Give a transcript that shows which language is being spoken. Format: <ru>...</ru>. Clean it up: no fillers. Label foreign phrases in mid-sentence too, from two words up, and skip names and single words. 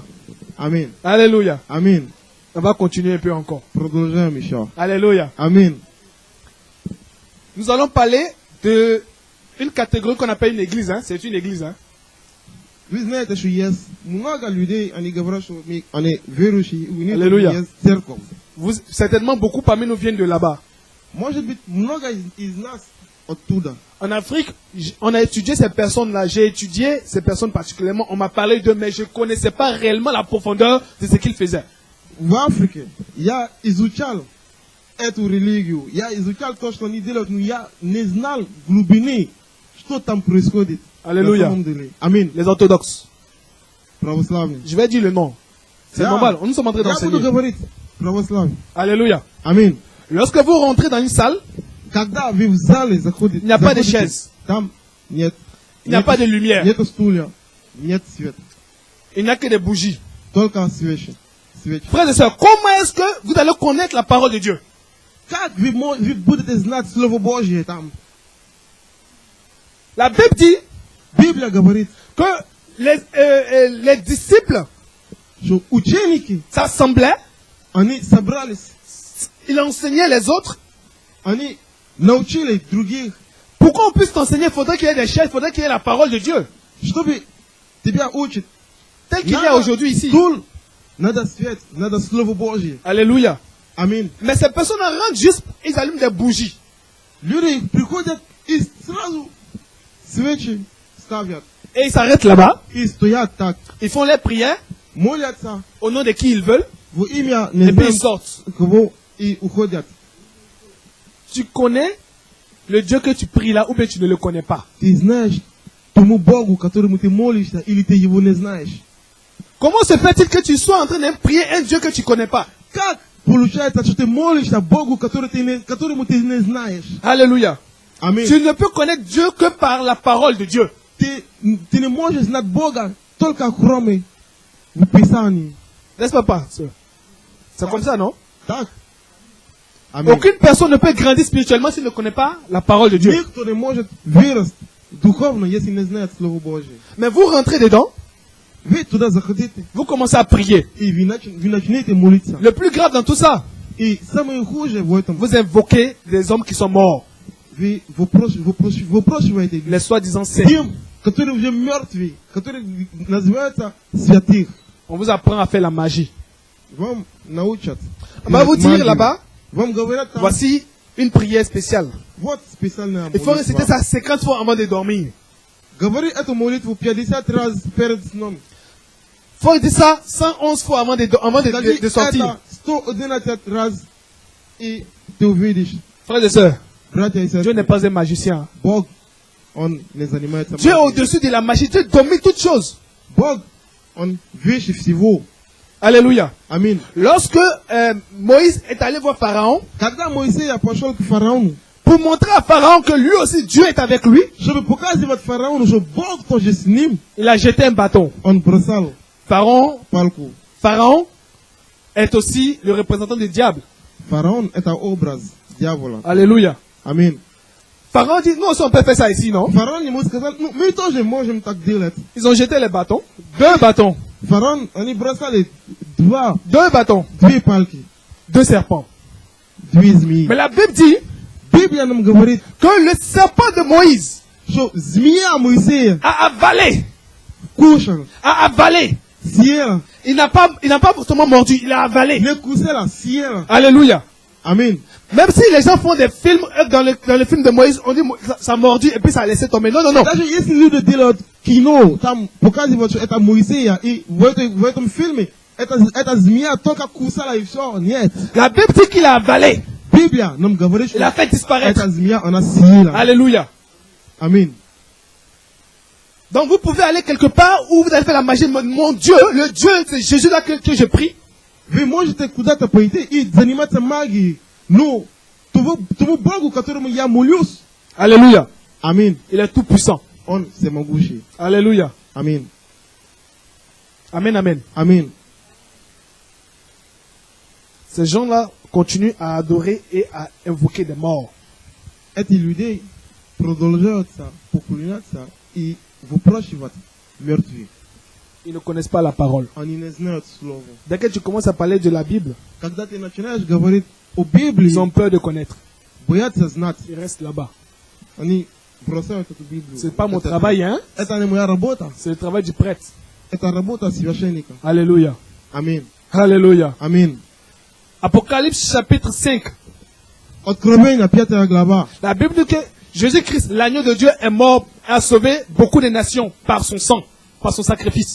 <ru>Аминь.</ru> <fr>Alléluia.</fr> <ru>Аминь.</ru> <fr>On va continuer un peu encore.</fr> <ru>Продолжаем еще.</ru> <fr>Alléluia.</fr> <ru>Аминь.</ru> <fr>Nous allons parler de une catégorie qu'on appelle une église. Hein. C'est une église. Hein.</fr> <ru>Вы знаете, что есть много людей, они говорят, что они верующие, у них Аллилуйя. есть церковь.</ru> <fr>Certainement, beaucoup parmi nous viennent de là-bas.</fr> <ru>Может быть, много из нас оттуда.</ru> <fr>En Afrique, on a étudié ces personnes-là. J'ai étudié ces personnes particulièrement. On m'a parlé d'eux, mais je ne connaissais pas réellement la profondeur de ce qu'ils faisaient.</fr> <ru>В Африке я изучал эту религию, я изучал то, что они делают, но я не знал глубины, что там происходит. Аллилуйя. На самом деле. Аминь.</ru> <fr>Les orthodoxes.</fr> <ru>Православные.</ru> <fr>Je vais dire le nom. C'est</fr> <ru>Я-</ru> <fr>normal. Nous sommes en train</fr> <ru>Я буду</ru> <fr>d'enseigner.</fr> <ru>говорить православие.</ru> <fr>Alléluia.</fr> <ru>Аминь.</ru> <fr>Lorsque vous rentrez dans une salle,</fr> <ru>Когда вы в зале заходите,</ru> <fr>il n'y a pas de</fr> <ru>заходите,</ru> <fr>chaise.</fr> <ru>там нет,</ru> <fr>Il n'y a pas de lumière.</fr> <ru>нету стулья, нет света,</ru> <fr>Il n'y a que des bougies.</fr> <ru>только свечи.</ru> <fr>Frères et sœurs, comment est-ce que vous allez connaître la parole de Dieu?</fr> <ru>Как вы будете знать Слово Божье там?</ru> <fr>La Bible dit</fr> <ru>Библия говорит,</ru> <fr>que les disciples</fr> <ru>что ученики,</ru> <fr>s'assemblaient,</fr> <ru>они собрались,</ru> <fr>ils enseignaient les autres.</fr> <ru>они научили других,</ru> <fr>Pour qu'on puisse t'enseigner, il faudrait qu'il y ait des chaises, il faudrait qu'il y ait la parole de Dieu.</fr> <ru>чтобы тебя учить.</ru> <fr>Tel qu'il y a aujourd'hui ici.</fr> <ru>Стул, надо свет, надо Слово Божье.</ru> <fr>Alléluia.</fr> <ru>Аминь.</ru> <fr>Mais ces personnes rentrent juste, ils allument des bougies.</fr> <ru>Люди приходят и сразу свечи ставят.</ru> <fr>Et ils s'arrêtent là-bas.</fr> <ru>И стоят так,</ru> <fr>Ils font les prières</fr> <ru>молятся</ru> <fr>au nom de qui ils veulent.</fr> <ru>во имя не</ru> <fr>Et puis ils</fr> <ru>знаю</ru> <fr>sortent.</fr> <ru>кого и уходят.</ru> <fr>Tu connais le Dieu que tu pries là ou bien tu ne le connais pas.</fr> <ru>Ты знаешь тому Богу, которому ты молишься, или ты его не знаешь?</ru> <fr>Comment se fait-il que tu sois en train de prier un Dieu que tu ne connais pas?</fr> <ru>Как получается, что ты молишься Богу, которому ты не знаешь?</ru> <fr>Alléluia.</fr> <ru>Аминь.</ru> <fr>Tu ne peux connaître Dieu que par la parole de Dieu.</fr> <ru>Ты не можешь знать Бога только кроме в Писании.</ru> <fr>N'est-ce pas, sœur? C'est comme ça, non?</fr> <ru>Так? Аминь.</ru> <fr>Aucune personne ne peut grandir spirituellement s'il ne connaît pas la parole de Dieu.</fr> <ru>Никто не может вырасти духовно, если не знает Слово Божье.</ru> <fr>Mais vous rentrez dedans,</fr> <ru>Вы туда заходите,</ru> <fr>vous commencez à prier.</fr> <ru>и вы начнете молиться.</ru> <fr>Le plus grave dans tout ça,</fr> <ru>И самое хуже в этом,</ru> <fr>vous invoquez des hommes qui sont morts.</fr> <ru>вы выпрашиваете</ru> <fr>Les soi-disant saints.</fr> <ru>тем, которые уже мертвы, которые называются святых.</ru> <fr>On vous apprend à faire la magie.</fr> <ru>Вам научат.</ru> <fr>On va vous dire</fr> <ru>магию.</ru> <fr>là-bas,</fr> <ru>Вам говорят там,</ru> <fr>voici une prière spéciale.</fr> <ru>вот специальная</ru> <fr>Il faut réciter</fr> <ru>молитва.</ru> <fr>ça 50 fois avant de dormir.</fr> <ru>Говори эту молитву 50 раз перед сном.</ru> <fr>Il faut dire ça 111 fois avant</fr> <ru>Скажи</ru> <fr>de sortir.</fr> <ru>это 111 раз, и ты увидишь,</ru> <fr>Frères et sœurs,</fr> <ru>братья и</ru> <fr>Dieu</fr> <ru>сестры,</ru> <fr>n'est pas un magicien.</fr> <ru>Бог, Он не занимается</ru> <fr>Dieu est</fr> <ru>магией.</ru> <fr>au-dessus de la magie. Dieu domine toutes choses.</fr> <ru>Бог, Он выше всего.</ru> <fr>Alléluia.</fr> <ru>Amin.</ru> <fr>Lorsque Moïse est allé voir Pharaon,</fr> <ru>Когда Моисей пошел к фараону,</ru> <fr>pour montrer à Pharaon que lui aussi Dieu est avec lui,</fr> <ru>чтобы показывать фараону, что Бог тоже с ним,</ru> <fr>il a jeté un bâton.</fr> <ru>он бросал</ru> <fr>Pharaon</fr> <ru>палку.</ru> <fr>est aussi le représentant du diable.</fr> <ru>Фараон — это образ дьявола.</ru> <fr>Alléluia.</fr> <ru>Аминь.</ru> <fr>Pharaon dit, nous aussi on peut faire ça ici, non?</fr> <ru>Фараон ему сказал, ну, мы тоже можем так делать.</ru> <fr>Ils ont jeté les bâtons. 2 bâtons.</fr> <ru>Фараон, они бросали</ru> <fr>2 bâtons.</fr> <ru>две палки,</ru> <fr>2 serpents.</fr> <ru>две змеи.</ru> <fr>Mais la Bible dit</fr> <ru>Библия нам говорит,</ru> <fr>que le serpent de Moïse</fr> <ru>что змея Моисея</ru> <fr>a avalé.</fr> <ru>кушала, съела,</ru> <fr>Il n'a pas seulement mordu, il a avalé.</fr> <ru>не кусала, съела.</ru> <fr>Alléluia.</fr> <ru>Аминь.</ru> <fr>Même si les gens font des films, dans le film de Moïse, on dit ça a mordu et puis ça a laissé tomber. Non, non, non.</fr> <ru>Даже если люди делают кино, там показывают, что это Моисея, и в этом фильме эта змея только кусала и все. Нет.</ru> <fr>La Bible dit qu'il a avalé.</fr> <ru>Библия нам говорит,</ru> <fr>Il</fr> <ru>что</ru> <fr>a fait disparaître.</fr> <ru>эта змея, она съела.</ru> <fr>Alléluia.</fr> <ru>Аминь.</ru> <fr>Donc vous pouvez aller quelque part où vous allez faire la magie. Mon Dieu, le Dieu, c'est Jésus-là que je prie.</fr> <ru>Вы можете куда-то пойти и заниматься магией, но тому Богу, которому я молюсь,</ru> <fr>Alléluia.</fr> <ru>аминь,</ru> <fr>Il est tout puissant.</fr> <ru>он всемогущий.</ru> <fr>Alléluia.</fr> <ru>Аминь.</ru> <fr>Amen, amen.</fr> <ru>Аминь.</ru> <fr>Ces gens-là continuent à adorer et à invoquer des morts.</fr> <ru>Эти люди продолжаются поклоняться и выпрашивать мертвых.</ru> <fr>Ils ne connaissent pas la parole.</fr> <ru>Они не знают слово.</ru> <fr>Dès que tu commences à parler de la Bible,</fr> <ru>Когда ты начинаешь говорить о Библии,</ru> <fr>ils ont peur de connaître.</fr> <ru>боятся знать.</ru> <fr>Ils restent là-bas.</fr> <ru>Они бросают эту Библию.</ru> <fr>C'est pas mon travail, hein?</fr> <ru>Это не моя работа.</ru> <fr>C'est le travail du prêtre.</fr> <ru>Это работа священника.</ru> <fr>Alléluia.</fr> <ru>Аминь.</ru> <fr>Alléluia.</fr> <ru>Аминь.</ru> <fr>Apocalypse chapitre 5.</fr> <ru>Откровение, 5 глава.</ru> <fr>La Bible dit que Jésus-Christ, l'agneau de Dieu, est mort, a sauvé beaucoup de nations par son sang, par son sacrifice.</fr>